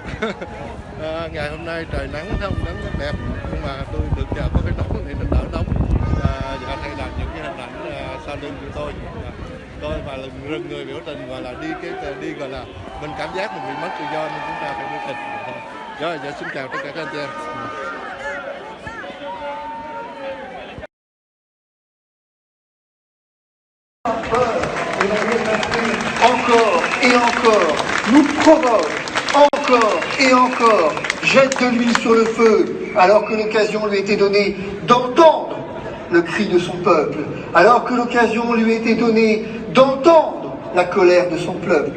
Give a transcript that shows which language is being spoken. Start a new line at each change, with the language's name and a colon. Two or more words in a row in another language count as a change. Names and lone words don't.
Vietnamese: Ngày hôm nay trời nắng không, nắng rất đẹp, nhưng mà tôi được nhờ có cái nóng này nó đỡ nóng. Dạ đây là những cái hình ảnh sau lưng của tôi. Tôi và rừng người biểu tình gọi là đi gọi là mình cảm giác mình bị mất tự do nên chúng ta phải biểu tình. Rồi dạ xin chào tất cả các anh chị em.
French: Encore et encore, nous provoque, encore et encore, jette de l'huile sur le feu, alors que l'occasion lui était donnée d'entendre le cri de son peuple, alors que l'occasion lui était donnée d'entendre la colère de son peuple.